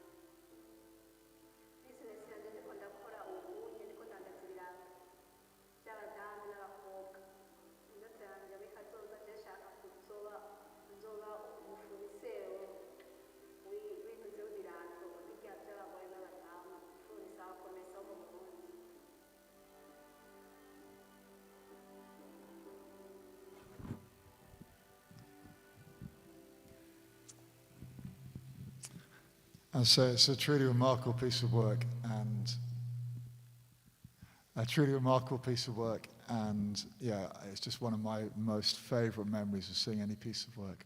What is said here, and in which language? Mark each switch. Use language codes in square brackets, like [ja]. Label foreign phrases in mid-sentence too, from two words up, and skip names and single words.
[rn] Bizinesi yanjye ndiko ndakora ubunye ndiko ndandaza ibiranga by'abadamu n'abakobwa. Indoto yanjye muri kazoza ndashaka nzoba umufunisero w'ibintu by'ibirato birya by'abagore n'abadamu, mfunisa abakomesa bo mu Burundi. [en] And so it's a truly remarkable piece of work, and yeah, it's just one of my most favourite memories of seeing any piece of work.